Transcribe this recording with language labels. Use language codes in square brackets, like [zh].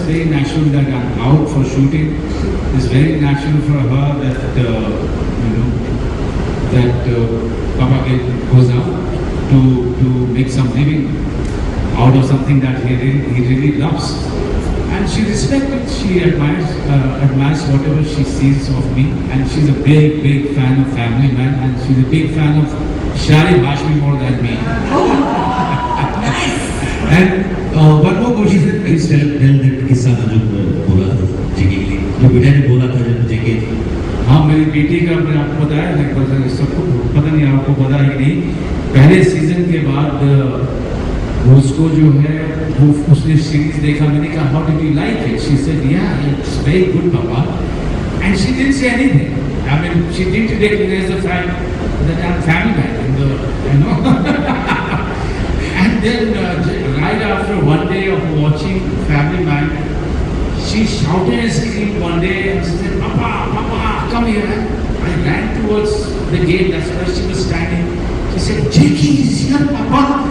[en] natural that I'm out for shooting. It's very natural for her that you know that Papa goes out to make some living out of something that he really loves. And she respects it, she admires whatever she sees of me, and she's a big fan of Family Man, and she's a big fan of Shari Bhashmi more than me. And one more question, please tell that [hi] किस्सा था जो बोला था जेके के लिए, जो बेटा ने बोला था जब जेके हाँ, मेरी बेटी का मैंने आपको बताया, लगभग सबको पता नहीं, आपको पता है कि नहीं, पहले सीजन के बाद उसको जो है वो उसने सीरीज देखा, मैंने कहा [en] How did you like it, she said ya it's very good papa, and she didn't say anything, I mean she didn't recognise the fact that I am Family Man in the you know and then right after one day of watching Family Man, she shouted and screamed one day and she said, Papa, come here. I ran towards the gate, that's where she was standing. She said, Jakey is here, Papa.